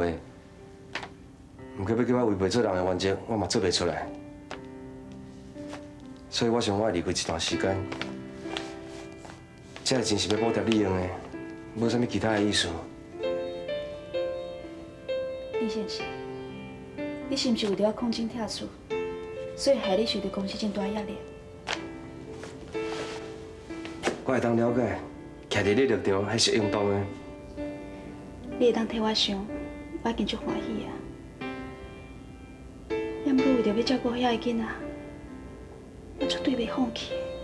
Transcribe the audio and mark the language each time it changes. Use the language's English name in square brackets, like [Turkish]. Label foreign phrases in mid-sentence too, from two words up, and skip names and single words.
[Min Nan Chinese] 毋过要叫我违背做人的原则，我嘛做袂出来。所以我想我会离开一段时间。这个钱是要补贴你用的，无啥物其他的意思。李先生，你是毋是为着要空进拆厝，所以害你受到公司真大压力？我会当了解，徛伫你立场还是应当的。你会当替我想，我已经足欢喜啊。也毋过为着要照顾遐个囡仔，我绝对袂放弃。